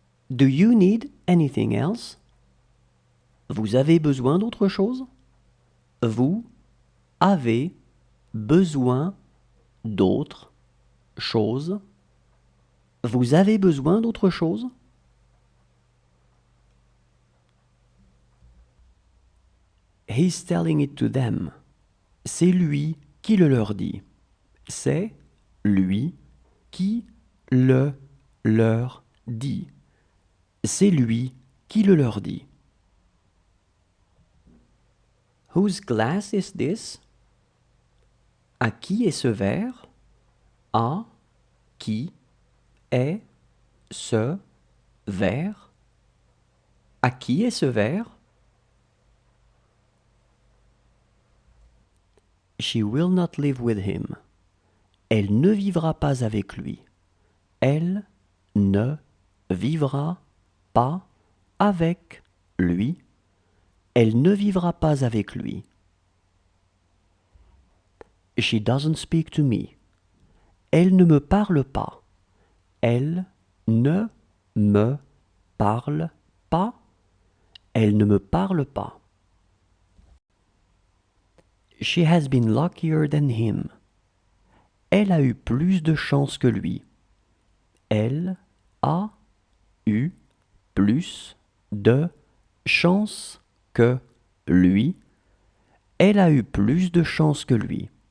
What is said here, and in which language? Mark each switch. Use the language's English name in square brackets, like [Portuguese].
[English] Do you need anything else? [French] Vous avez besoin d'autre chose? Vous avez besoin d'autre chose? Vous avez besoin d'autre chose? [English] He's telling it to them. [French] C'est lui qui le leur dit. C'est lui qui le leur dit. C'est lui qui le leur dit. [English] Whose glass is this? [French] À qui est ce verre? À qui est ce verre? À qui est ce verre? [English] She will not live with him. [French] Elle ne vivra pas avec lui. Elle ne vivra pas avec lui. Elle ne vivra pas avec lui. [English] She doesn't speak to me. [French] Elle ne me parle pas. Elle ne me parle pas. Elle ne me parle pas. [English] She has been luckier than him. [French] Elle a eu plus de chance que lui. Elle a eu plus de chance que lui. Elle a eu plus de chance que lui.